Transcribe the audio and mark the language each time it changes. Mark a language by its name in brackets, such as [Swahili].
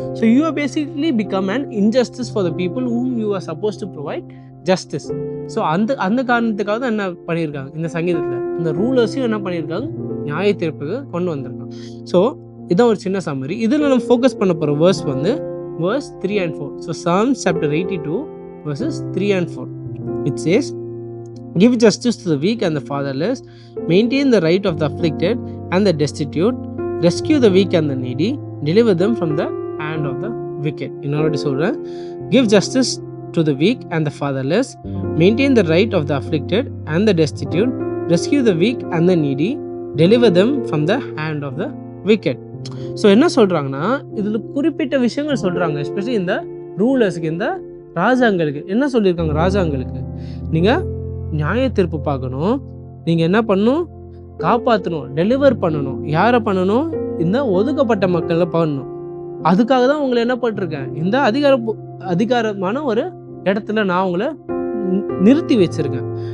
[English] So you are basically become an injustice for the people whom you are supposed to provide justice. [Tamil] So அந்த காரணத்துக்காக தான் என்ன பண்ணியிருக்காங்க, இந்த சங்கீதத்தில் இந்த ரூலர்ஸையும் என்ன பண்ணியிருக்காங்க, நியாய தீர்ப்புக்கு கொண்டு வந்திருக்காங்க. ஸோ இதான் ஒரு சின்ன சம்மரி. இதில் நம்ம ஃபோக்கஸ் பண்ண போகிற verse [English] verse 3 and 4. So Psalms chapter 82 verses 3 and 4. It says, "Give justice to the weak and the fatherless, maintain the right of the afflicted and the destitute, rescue the weak and the needy, deliver them from the hand of the wicked." [Tamil] இன்னொரு சொல்கிறேன், [English] give justice to the weak and the fatherless, maintain the right of the afflicted and the destitute, rescue the weak and the needy, deliver them from the hand of the wicked. [Tamil] So என்ன சொல்கிறாங்கன்னா, இதில் குறிப்பிட்ட விஷயங்கள் சொல்கிறாங்க. Especially இந்த ரூலர்ஸுக்கு, இந்த ராஜாங்களுக்கு என்ன சொல்லியிருக்காங்க, ராஜாங்களுக்கு நீங்கள் நியாய தீர்ப்பு பார்க்கணும், நீங்கள் என்ன பண்ணணும், காப்பாற்றணும், டெலிவர் பண்ணணும். யாரை பண்ணணும், இந்த ஒதுக்கப்பட்ட மக்களை பண்ணணும். அதுக்காக தான் உங்களை என்ன பண்ணிருக்கேன், இந்த அதிகாரமான ஒரு இடத்துல நான் உங்களை நிறுத்தி வச்சிருக்கேன்.